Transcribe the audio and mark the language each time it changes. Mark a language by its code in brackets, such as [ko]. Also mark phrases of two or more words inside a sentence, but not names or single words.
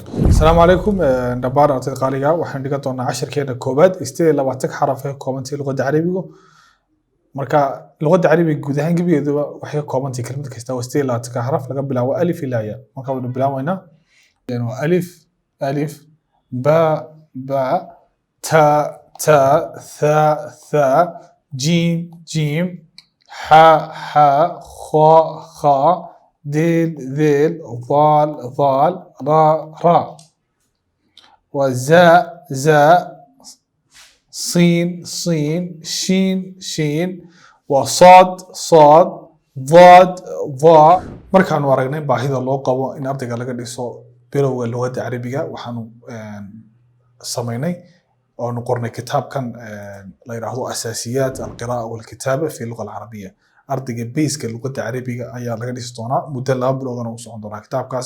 [ar] السلام عليكم [so] dhammaan ardayda qaaliga. waxaan dhigan doonaa casharkeena koobaad 28 xaraf ee koobantay luqadda Carabiga. marka luqadda Carabiga guud ahaan gebigeeduba waxay ka koobantay kelmad kasta oo 28 xaraf laga bilaabo alif ilaa ya. marka waynu bilaabaynaa [ar] ألف با تا ثا جيم حا خا ديل ضال را وزاء صين شين وصاد ضاد ضاء. [so] markaanu aragnay baahida loo qabo in ardayga laga dhiso bilowga luqadda Carabiga waxaanu sameynay oo qornay kitaabkan la yiraahdo asaasiyaat alqira'a wal kitaaba fi luqa al-arabiyya. ardayga basic luqadda Carabiga ayaa laga dhisi doonaa muddo 2 bilood oo socon doona kitaabkaasi.